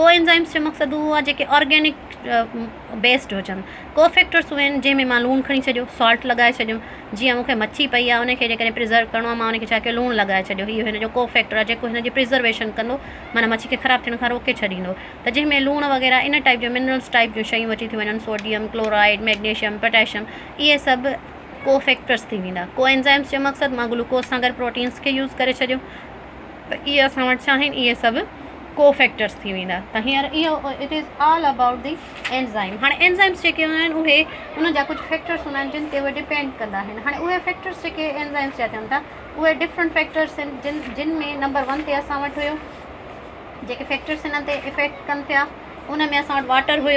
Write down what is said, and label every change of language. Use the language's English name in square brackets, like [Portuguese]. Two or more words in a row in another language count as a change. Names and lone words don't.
[Sindhi] कोएंज़ाइम्स जो मक़सदु उहो आहे जेके ऑर्गेनिक बेस्ड हुजनि। कोफैक्टर्स उहे आहिनि जंहिंमें मां लूणु खणी छॾियो, सॉल्ट लॻाए छॾियो। जीअं मूंखे मच्छी पई आहे, उनखे जेकॾहिं प्रिज़र्व करिणो आहे, मां उनखे छा कयो? लूणु लॻाए छॾियो। इहो हिन जो कोफैक्टर आहे जेको हिन जी प्रिज़र्वेशन कंदो, माना मच्छी खे ख़राबु थियण खां रोके छॾींदो। त जंहिंमें लूणु वग़ैरह [English] in type [Sindhi] जो मिनरल्स टाइप जूं शयूं अची थियूं वञनि, सोडियम, क्लोराइड, मैग्नीशियम, पोटेशियम, इहे सभु कोफैक्टर्स थी वेंदा। कोएंज़ाइम्स जो मक़सदु मां ग्लूकोज सां गॾु प्रोटीन्स खे यूज़ करे छॾियो, त इहे असां वटि छा आहिनि? इहे सभु कोफैक्टर्स थी वेंदा। [English] त हींअर इहो it is all about the enzyme. [Sindhi] हाणे एंज़ाइम्स जेके हूंदा आहिनि उहे उन जा कुझु फैक्टर्स हूंदा आहिनि जिन ते उहे डिपेंड कंदा आहिनि। हाणे उहे फैक्टर्स जेके एंज़ाइम्स जा थियनि था, उहे डिफरेंट फैक्टर्स आहिनि जिन में नंबर 1 ते असां वटि हुयो जेके फैक्टर्स हिन ते इफेक्ट कनि पिया, उन में असां वटि वाटर हुयो।